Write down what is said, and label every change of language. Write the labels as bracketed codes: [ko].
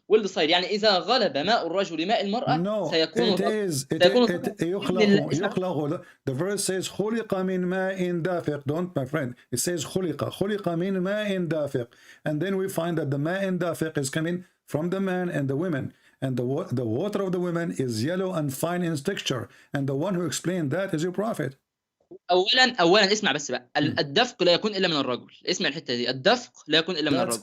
[en] will decide [ar] يعني إذا غلب ماء الرجل ماء المرأة سيكون يخلق. [en] The verse says [ar] خلق من ماء دافق. [en] Don't, my friend. It says [ar] خلق من ماء دافق. [en] And then we find that the ماء دافق is coming from the man and the women. And the water of the women is yellow and fine in texture. And the one who explained that is your prophet. [ar] اولا اسمع بس بقى. الدفق لا يكون الا من الرجل. اسمع الحته دي. الدفق لا يكون الا من الرجل.